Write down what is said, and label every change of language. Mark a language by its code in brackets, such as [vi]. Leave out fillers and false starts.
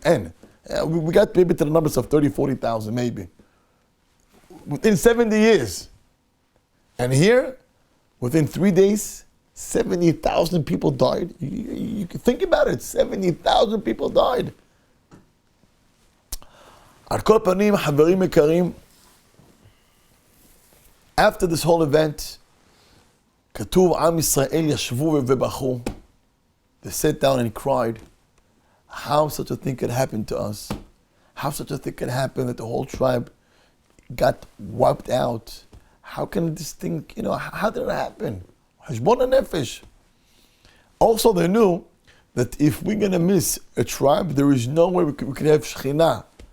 [en] And we got maybe to the numbers of 30, 40,000 maybe. Within 70 years. And here, within 3 days, 70,000 people died. You can think about it, 70,000 people died. [he] על כל פנים, חברים יקרים, [en] after this whole event, [he] כתוב עם ישראל ישבו ובכו. [en] They sat down and cried. How such a thing could happen to us? How such a thing could happen that the whole tribe got wiped out? How can this thing, how did it happen? Hashbon nefesh. Also, they knew that if we're going to miss a tribe, there is no way we could have Shekhinah.